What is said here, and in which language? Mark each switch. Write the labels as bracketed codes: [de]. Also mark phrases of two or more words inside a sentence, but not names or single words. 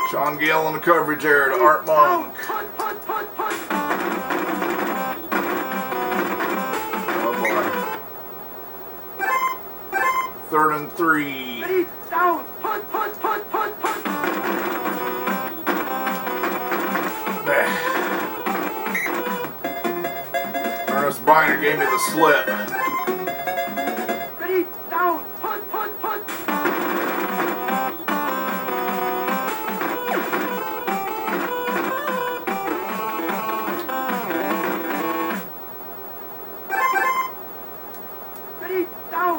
[en] Sean Gill in the coverage there to Art Monk. Punt, punt, punt, punt. Oh boy. 3rd and 3. Ready, down. Punt, punt, punt, punt, punt. Ernest Biner gave me the slip. Ready, down. Punt, punt, punt. Ready, down.